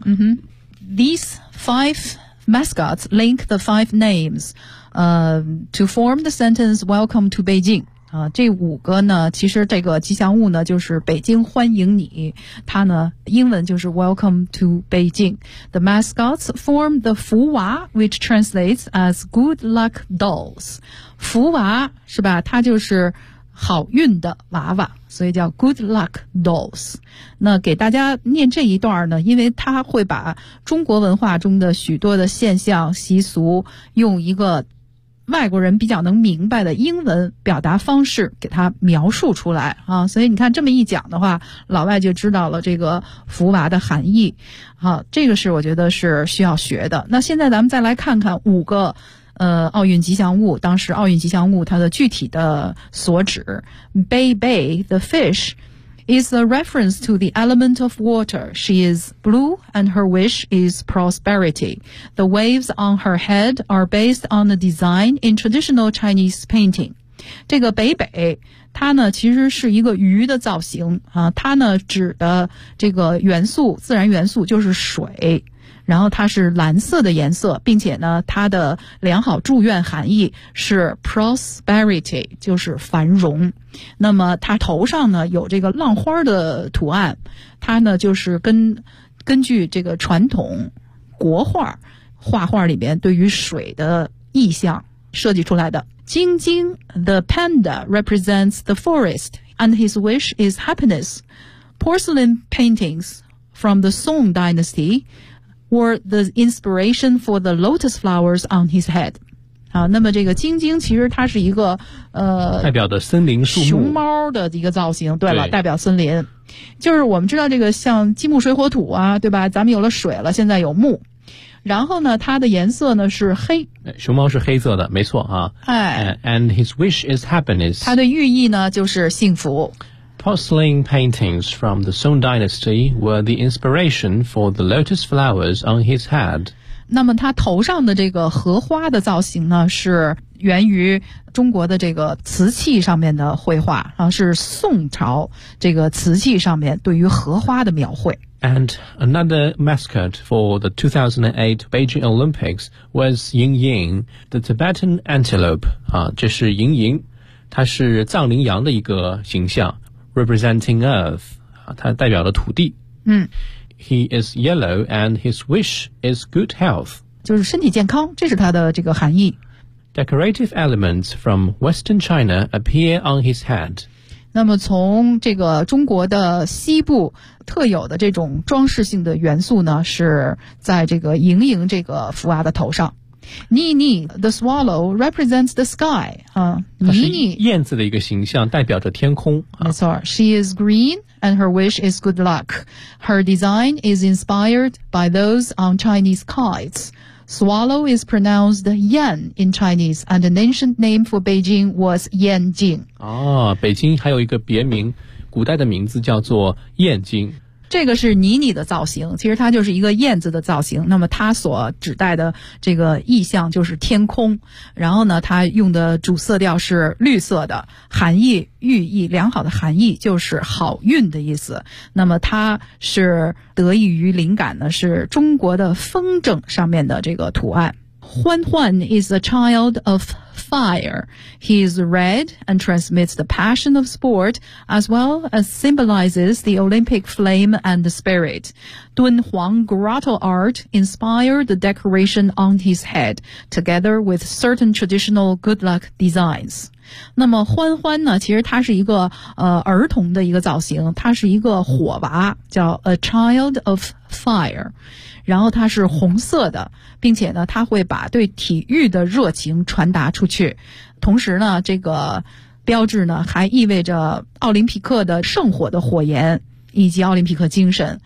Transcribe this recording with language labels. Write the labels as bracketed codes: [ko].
[en] 嗯哼 ，these five mascots link the five names, to form the sentence "Welcome to Beijing." [zh] 这五个呢，其实这个吉祥物呢就是北京欢迎你。它呢，英文就是 [en] "Welcome to Beijing." The mascots form the 福娃 which translates as "Good Luck Dolls." [zh] 福娃是吧？它就是好运的娃娃，所以叫 [en] Good Luck Dolls。 [zh] 那给大家念这一段呢，因为他会把中国文化中的许多的现象习俗用一个外国人比较能明白的英文表达方式给他描述出来啊，所以你看这么一讲的话，老外就知道了这个福娃的含义啊，这个是我觉得是需要学的。那现在咱们再来看看五个奥运吉祥物，当时奥运吉祥物它的具体的所指。 [en] Bei Bei, the fish, is a reference to the element of water. She is blue and her wish is prosperity. The waves on her head are based on a design in traditional Chinese painting. [zh] 这个 Bei Bei, 它呢其实是一个鱼的造型啊，它呢指的这个元素，自然元素就是水。然后它是蓝色的颜色，并且呢它的良好祝愿含义是 [en] prosperity, [zh] 就是繁荣。那么它头上呢有这个浪花的图案，它呢就是根据这个传统国画画画里面对于水的意象设计出来的。 [en] 晶晶 the panda represents the forest and his wish is happiness. Porcelain paintings from the Song dynastywere the inspiration for the lotus flowers on his head. [zh] 好，那么这个晶晶其实它是一个代表的森林树木，熊猫的一个造型。对了，对，代表森林。就是我们知道这个像金木水火土啊，对吧，咱们有了水了，现在有木。然后呢它的颜色呢是黑。熊猫是黑色的，没错啊。哎。 [en] And his wish is happiness. [zh] 它的寓意呢就是幸福。 [en] Porcelain paintings from the Song Dynasty were the inspiration for the lotus flowers on his head. [zh] 那么他头上的这个荷花的造型呢，是源于中国的这个瓷器上面的绘画啊，是宋朝这个瓷器上面对于荷花的描绘。 [en] And another mascot for the 2008 Beijing Olympics was Ying Ying, the Tibetan antelope. [zh] 啊，这是莹莹，它是藏羚羊的一个形象。 [en] Representing Earth, [zh] 它代表了土地。嗯。 [en] He is yellow and his wish is good health. [zh] 就是身体健康，这是它的这个含义。 [en] Decorative elements from Western China appear on his head. [zh] 那么从这个中国的西部特有的这种装饰性的元素呢，是在这个盈盈这个福娃的头上。 [en] 妮妮 the swallow represents the sky. 妮妮 [zh] 燕子的一个形象代表着天空。没错 [en] ,she is green and her wish is good luck. Her design is inspired by those on Chinese kites. Swallow is pronounced yan in Chinese and an ancient name for Beijing was Yanjing. [zh] 哦，北京还有一个别名，古代的名字叫做燕京。这个是妮妮的造型，其实它就是一个燕子的造型，那么它所指代的这个意象就是天空，然后呢它用的主色调是绿色的，含义寓意良好的含义就是好运的意思。那么它是得益于灵感呢是中国的风筝上面的这个图案。 [en] Huan Huan is a child of fire. He is red and transmits the passion of sport as well as symbolizes the Olympic flame and the spirit. Dun Huang grotto art inspired the decoration on his head together with certain traditional good luck designs. [zh] 那么欢欢呢其实他是一个儿童的一个造型他是一个火娃叫 [en] a child of fire, [zh] 然后他是红色的并且呢他会把对体育的热情传达出去同时呢这个标志呢还意味着奥林匹克的圣火的火焰以及奥林匹克精神、